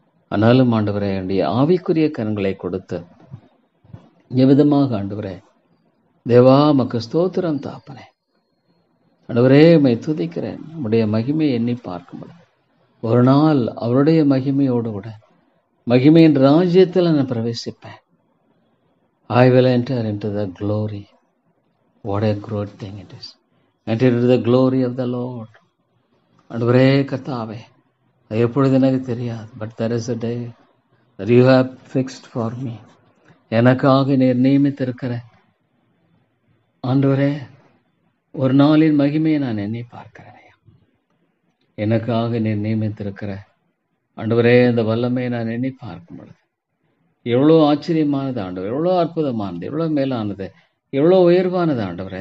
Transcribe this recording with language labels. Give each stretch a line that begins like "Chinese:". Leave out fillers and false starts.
Tamil: ஆனாலும் ஆண்டவரே, என்னுடைய ஆவிக்குரிய கண்களை கொடுத்து எவ்விதமாக ஆண்டவரே தேவா மக்கு ஸ்தோத்திரம் தாப்பனே. ஆண்டவரே, உம்மை துதிக்கிறேன். உம்முடைய மகிமையை எண்ணி பார்க்கும்போது ஒரு நாள் அவருடைய மகிமையோடு கூட மகிமையின் ராஜ்யத்தில் நான் பிரவேசிப்பேன்.
English: I will enter into the glory. What a great thing it is. Enter into the glory of the Lord.
Tamil: ஆண்டவரே கர்த்தாவே, அது எப்பொழுது எனக்கு தெரியாது.
English: But there is a day that you have fixed for me.
Tamil: எனக்காக நீர் நியமித்திருக்கிற ஆண்டவரே ஒரு நாளின் மகிமையை நான் எண்ணி பார்க்கிறேன். எனக்காக நீர் நியமித்திருக்கிற ஆண்டவரே அந்த வல்லமையை நான் எண்ணி பார்க்கும் பொழுது எவ்வளோ ஆச்சரியமானது ஆண்டவர், எவ்வளோ அற்புதமானது, எவ்வளோ மேலானது, எவ்வளோ உயர்வானது ஆண்டவரே.